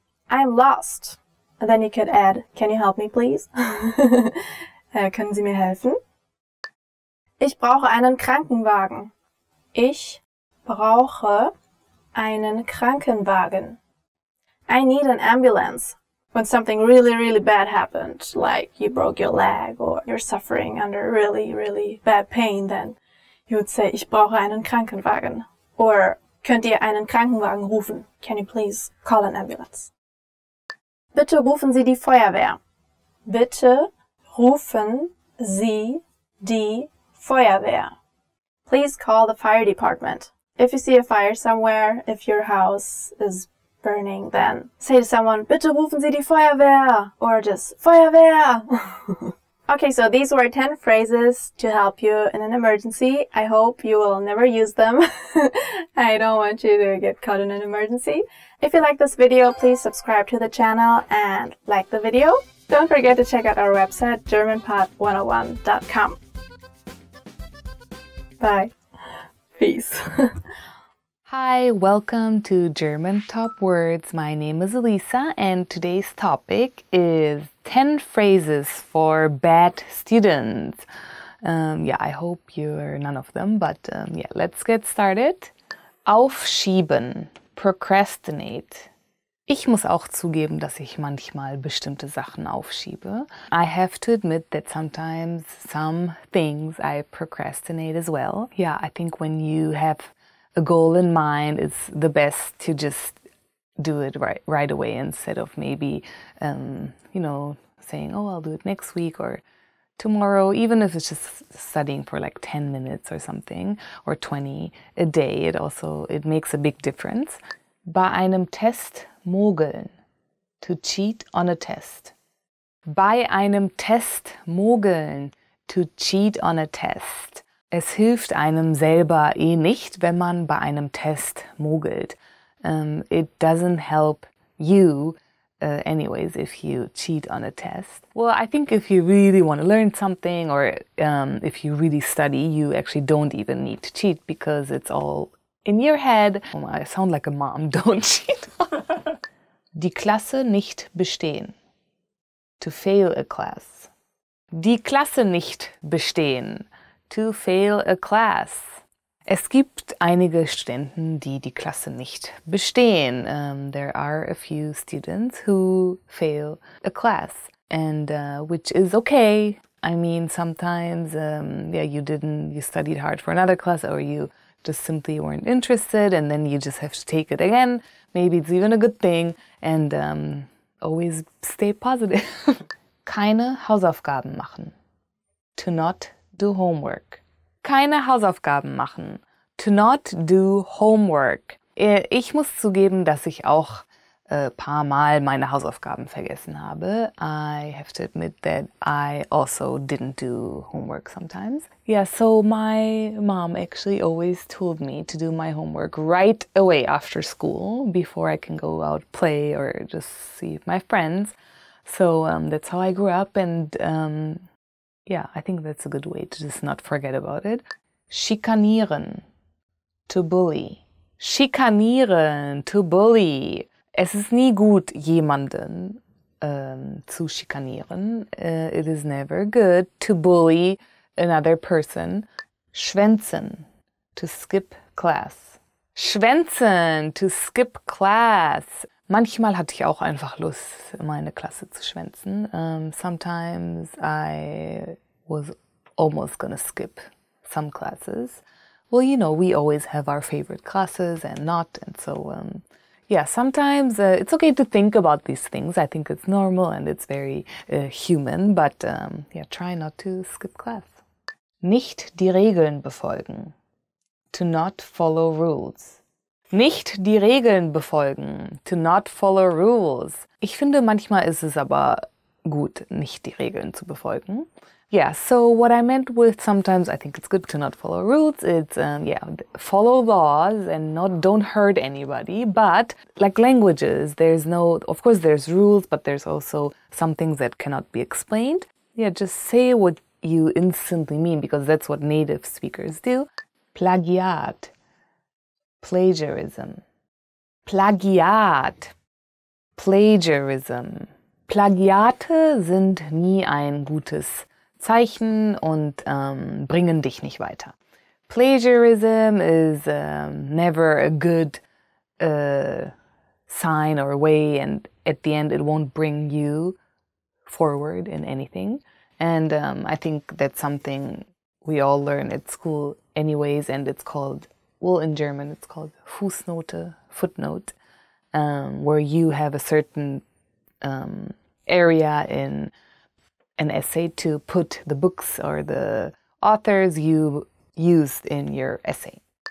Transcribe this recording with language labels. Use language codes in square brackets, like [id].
[en] I'm lost. And then you could add, can you help me, please? [de] Können Sie mir helfen? Ich brauche einen Krankenwagen. Ich brauche einen Krankenwagen. [en] I need an ambulance. When something really, really bad happened, like you broke your leg or you're suffering under really, really bad pain, then you would say, [de] ich brauche einen Krankenwagen. Or, könnt ihr einen Krankenwagen rufen? [en] Can you please call an ambulance? [de] Bitte rufen Sie die Feuerwehr. Bitte rufen Sie die Feuerwehr. [en] Please call the fire department. If you see a fire somewhere, if your house is burning, then say to someone, [de] bitte rufen Sie die Feuerwehr. [en] Or just, Feuerwehr. Okay, so these were 10 phrases to help you in an emergency. I hope you will never use them. I don't want you to get caught in an emergency. If you like this video, please subscribe to the channel and like the video. Don't forget to check out our website, GermanPod101.com. Bye. Peace. Hi, welcome to German Top Words. My name is Elisa and today's topic is 10 phrases for bad students. I hope you're none of them, but let's get started. [de] Aufschieben, procrastinate. Ich muss auch zugeben, dass ich manchmal bestimmte Sachen aufschiebe. [en] I have to admit that sometimes some things I procrastinate as well. Yeah, I think when you have a goal in mind, it's the best to just do it right away instead of maybe, saying, oh, I'll do it next week or tomorrow, even if it's just studying for like 10 minutes or something, or 20 a day. It makes a big difference. [de] Bei einem Test mogeln, [en] to cheat on a test. [de] Bei einem Test mogeln, [en] to cheat on a test. [de] Es hilft einem selber nicht, wenn man bei einem Test mogelt. [en] It doesn't help you anyways if you cheat on a test. Well, I think if you really want to learn something or if you really study, you actually don't even need to cheat because it's all in your head. Oh, I sound like a mom, don't cheat. [de] Die Klasse nicht bestehen. [en] To fail a class. [de] Die Klasse nicht bestehen. [en] To fail a class. [de] Es gibt einige Studenten, die die Klasse nicht bestehen. [en] There are a few students who fail a class, and which is okay. I mean, sometimes, you studied hard for another class, or you just simply weren't interested, and then you just have to take it again. Maybe it's even a good thing, and always stay positive. [de] Keine Hausaufgaben machen. [en] To not do homework. [de] Keine Hausaufgaben machen. [en] To not do homework. [de] Ich muss zugeben, dass ich auch paar Mal meine Hausaufgaben vergessen habe. [en] I have to admit that I also didn't do homework sometimes. Yeah, so my mom actually always told me to do my homework right away after school before I can go out play or just see my friends. So that's how I grew up, and yeah, I think that's a good way to just not forget about it. [de] Schikanieren. [en] To bully. [de] Schikanieren. [en] To bully. [de] Es ist nie gut, jemanden zu schikanieren. [en] It is never good to bully another person. Schwänzen. To skip class. Schwänzen. To skip class. [de] Manchmal hatte ich auch einfach Lust, meine Klasse zu schwänzen. [en] Sometimes I was almost gonna skip some classes. Well, you know, we always have our favorite classes and not, and so yeah, sometimes it's okay to think about these things. I think it's normal and it's very human, but yeah, try not to skip class. [de] Nicht die Regeln befolgen. [en] To not follow rules. [de] Nicht die Regeln befolgen. [en] To not follow rules. [de] Ich finde, manchmal ist es aber gut, nicht die Regeln zu befolgen. [en] Yeah, so what I meant with sometimes I think it's good to not follow rules, it's, yeah, follow laws and don't hurt anybody, but like languages, there's no, of course there's rules, but there's also some things that cannot be explained. Yeah, just say what you instantly mean, because that's what native speakers do. [de] Plagiat. Plagiarism. Plagiat. Plagiarism. Plagiate sind nie ein gutes Zeichen und bringen dich nicht weiter. [en] Plagiarism is never a good sign or way, and at the end it won't bring you forward in anything. And I think that's something we all learn at school anyways, and it's called, well, in German it's called Fußnote, footnote, where you have a certain area in an essay to put the books or the authors you used in your essay.